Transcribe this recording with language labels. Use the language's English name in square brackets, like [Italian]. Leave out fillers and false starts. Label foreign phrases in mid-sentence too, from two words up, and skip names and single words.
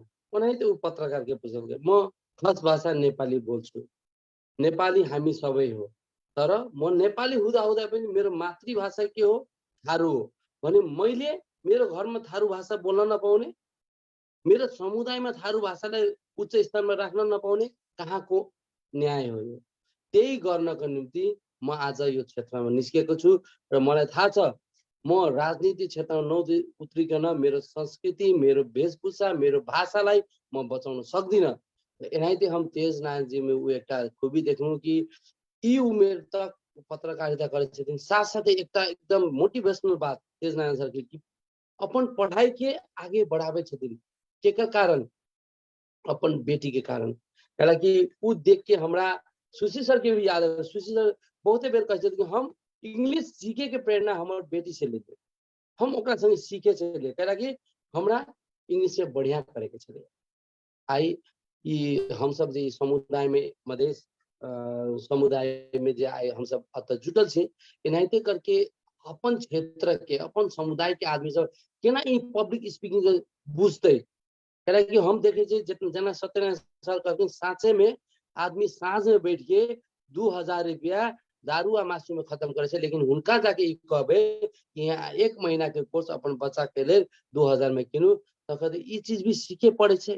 [Maithili] ओनाहिते उ पत्रकार के पूछल [Nepali] म खस भाषा नेपाली बोल्छु, नेपाली हामी सबै हो तर म नेपाली हुँदा हुँदा पनि मेरो मातृभाषा के हो थारू हो भने मैले मेरो घरमा थारू भाषा बोल्न नपाउने मेरो समुदायमा थारू भाषालाई उच्च स्तरमा राख्न नपाउने कहाँको न्याय हो। त्यही गर्नको निम्ति म आज यो क्षेत्रमा निस्केको छु र मलाई थाहा छ म राजनीति क्षेत्रमा उत्रिकन मेरो संस्कृति मेरो वेशभूषा मेरो भाषालाई म बचाउन सक्दिनँ। [Maithili] एनाहिते हम तेज नारायण जी में वो एक खूबी देखूं कि ई उमेर तक पत्रकारिता करे छथिन। साथ साथ एकदम मोटिवेशनल बात तेज नारायण सर की कि अपन पढ़ाई के आगे बढ़ावे छथिन के कारण अपन बेटी के कारण। हालांकि वो देख के हमरा सुशील सर के भी याद है। सुशील सर बहुते बेर कहते कि हम इंग्लिश सीखे के प्रेरणा हमारे बेटी से लेते हम ओकरा संगे सीखे चले कि हमरा इंग्लिश से बढ़िया करे के चले। आई कि हम सब जे समुदाय में मधेश समुदाय में जे आए हम सब अत जुटल छे एनाहिते करके अपन क्षेत्र के अपन समुदाय के आदमी सब केना ई [English] public speaking [Maithili] बुझते। कि हम देखे जना सत्यनारायण सर कहते साँचे में आदमी साँझ में बैठ के 2000 रुपया दारू आ मासू में खत्म करे छे, लेकिन हुनका जाके ई कहबे कि यहाँ 1 महीना के कोर्स अपन बच्चा के लेल 2000 में किनू तो कहते ई चीज भी सीखे पड़े छे।